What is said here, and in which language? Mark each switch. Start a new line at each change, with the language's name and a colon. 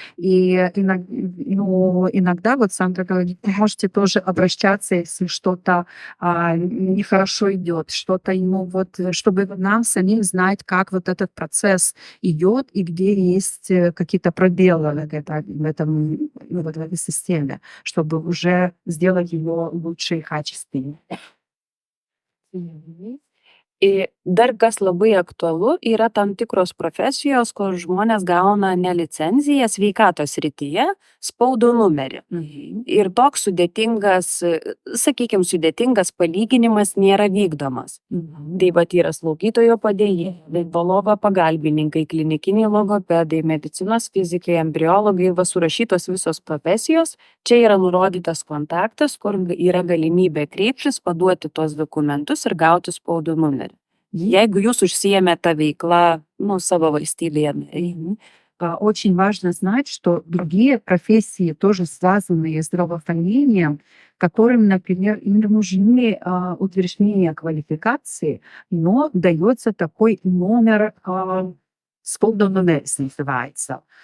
Russian: И иногда вот Сандра говорит, вы можете тоже обращаться, если что-то нехорошо идет, что-то чтобы нам самим знать, как вот этот процесс идет и где есть какие-то пробелы в этой системе, чтобы уже сделать его лучше и качественнее.
Lithuanian: Ir dar kas labai aktualu, yra tam tikros profesijos, kur žmonės gauna ne licenciją sveikatos srityje, spaudo numerį. Ir toks sudėtingas, sudėtingas palyginimas nėra vykdomas. Tai vat yra slaugytojo padėjėjai, dietologo pagalbininkai, klinikiniai logopedai, medicinos fizikai, embriologai, va surašytos visos profesijos. Čia yra nurodytas kontaktas, kur yra galimybė kreiptis, paduoti tuos dokumentus ir gauti spaudo numerį. Jeigu jūs užsiėmėte veiklą, savo valstybėje.
Russian: Очень важно знать, что другие профессии, тоже связанные с здравоохранением, которым, например, не нужны утверждения квалификации, но дается такой номер, «Сполдононес» называется.